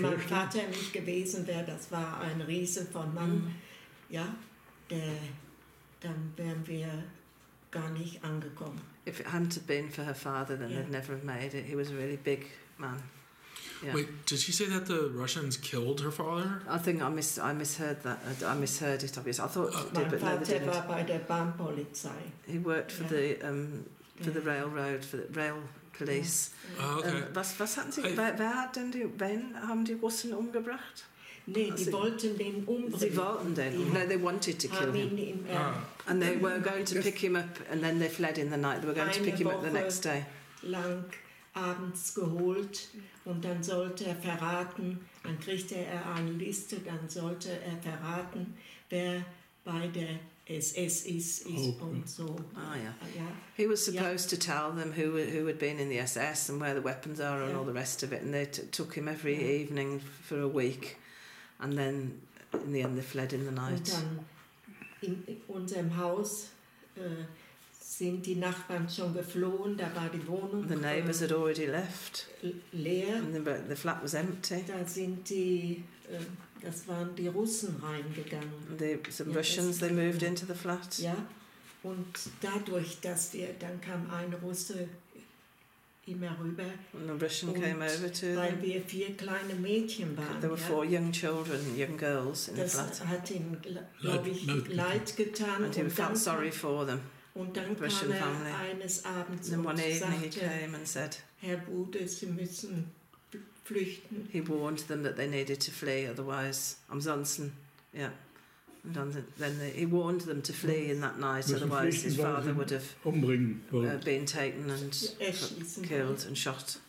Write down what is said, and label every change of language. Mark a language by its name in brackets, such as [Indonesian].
[German] mein Vater nicht gewesen wäre, das war ein Riese von Mann, ja, dann wären wir gar nicht angekommen. [English] If it hadn't have been for her father, then they'd never have made it. He was a really big man. Yeah. Wait, did she say that the Russians killed her father? I think I misheard that. I misheard it, obviously. I thought it did, but no, they [German] Vater [English] didn't. [German] war bei der Bahnpolizei. [English] He worked for the railroad, for the rail police. Oh, okay. [German] Was hatten sie? Wen haben die Russen umgebracht? Nee, die wollten den umbringen. Sie wollten den. [English] No, they wanted to kill him. And they were going to pick him up, and then they fled in the night. They were going to pick him up the next day. [German] Lang abends geholt und dann sollte er verraten, dann kriegte er eine Liste, dann sollte er verraten, wer bei der SS ist und so. [English] Yeah. He was supposed to tell them who had been in the SS and where the weapons are and all the rest of it, and they took him every evening for a week, and then in the end they fled in the night. [German] Und dann in unserem Haus sind die Nachbarn schon geflohen, da war die Wohnung [English] The neighbours had already left. [German] Leer. [English] And the flat was empty. [German] Da sind das waren die Russen reingegangen. [English] Some Russians, they moved into the flat. [German] Ja, und dadurch, dann kam ein Russe immer rüber. [English] And the Russian came over to [German] weil [English] them. [German] wir 4 kleine Mädchen waren. [English] There were 4 young children, young girls in the flat. [German] Das hat ihm, glaube ich, leid getan. [English] And he felt sorry for them. [German] Und dann kam eines Abends [English] and one evening he [German] sagte, [English] came and said, [German] Herr Bude, Sie müssen flüchten. [English] He warned them that they needed to flee, otherwise, ansonsten, yeah. And then he warned them to flee in that night, otherwise his father would have been taken and killed and shot.